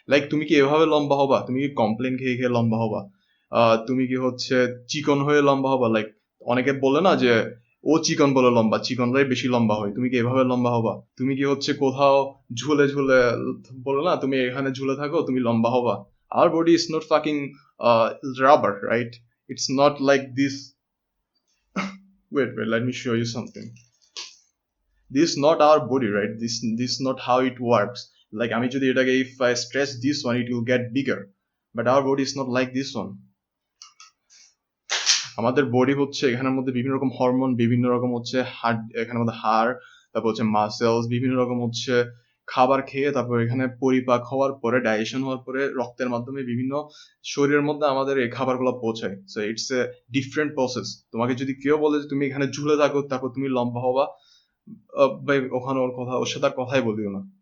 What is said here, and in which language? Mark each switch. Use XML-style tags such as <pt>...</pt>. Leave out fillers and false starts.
<bn>Like তুমি কি এভাবে লম্বা হবা? তুমি কি কমপ্লেন খেয়ে খেয়ে লম্বা হবা? তুমি কি হচ্ছে চিকন হয়ে লম্বা হবা? লাইক অনেকে বলে না যে ও চিকন বলে লম্বা, চিকনরাই বেশি লম্বা হয়। তুমি কি এভাবে লম্বা হবা? তুমি কি হচ্ছে কোথাও ঝুলে ঝুলে বলে না তুমি এখানে ঝুলে থাকো তুমি লম্বা হবা?</bn> <en>Our body is not fucking rubber, right? It's not like this. Wait, let me show you something. This is not our body, right? This is not how it works. Like আমি যদি এটাকে if I stretch this one it will get bigger, but our body is not like this one.</en> <bn>আমাদের body হচ্ছে এখানের মধ্যে বিভিন্ন রকম hormone, বিভিন্ন রকম হচ্ছে হাড়, এখানের মধ্যে হাড়, তারপর হচ্ছে মাসেলস, বিভিন্ন রকম হচ্ছে খাবার খেয়ে, তারপর এখানে পরিপাক হওয়ার পরে, ডাইজেশন হওয়ার পরে রক্তের মাধ্যমে বিভিন্ন শরীরের মধ্যে আমাদের এই খাবারগুলো পৌঁছায়। So it's a different process. তোমাকে যদি কেউ বলে যে তুমি এখানে ঝুলে থাকো তারপর তুমি লম্বা হবা, ভাই ওখানে ওর সাথে আর কথাই বলিও না।</bn>